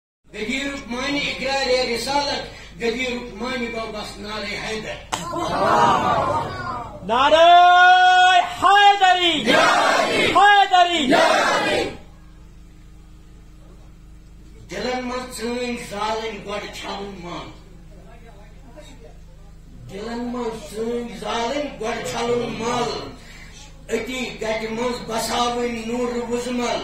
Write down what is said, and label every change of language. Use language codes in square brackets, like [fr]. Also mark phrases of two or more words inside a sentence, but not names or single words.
[ur] غدیر معنی اقرار رسالت، غدیر معنی گو بس نعرہ حیدر. نعرہ حیدری حیدری. [ks] دلن من سن زالن گۄڈٕ چھلُن مل، دلن من سن زالن گۄڈٕ چھلُن مل، أتی گٹہِ منٛز بساوٕنۍ نوٗرٕ وُزمل.